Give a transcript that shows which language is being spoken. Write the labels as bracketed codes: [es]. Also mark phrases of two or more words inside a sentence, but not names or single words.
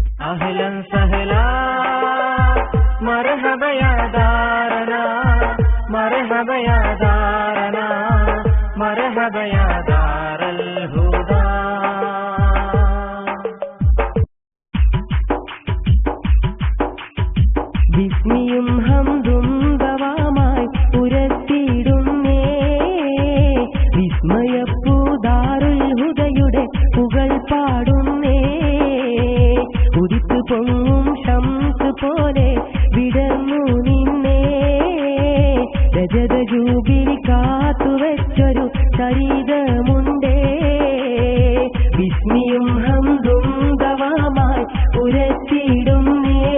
[ar] أهلاً وسهلاً مرحبا يا دارنا مرحبا يا دارنا مرحبا يا دار الهدى [ml] വിസ്മിയും ഹംദും ദവാമായി ഉരത്തിടുന്നേ വിസ്മയപ്പൂദാറുൽ ഹുദയുടെ പുകൾ പാടുന്നേ ഉദിത്തു പൊങ്ങും ശംസ് പോലെ വിടർന്നു നിന്നേ രജത ജൂബിലി കാത്തുവച്ചൊരു ശരീരമുണ്ടേ വിസ്മിയും ഹംദും ദവാമായി ഉരത്തിടുന്നേ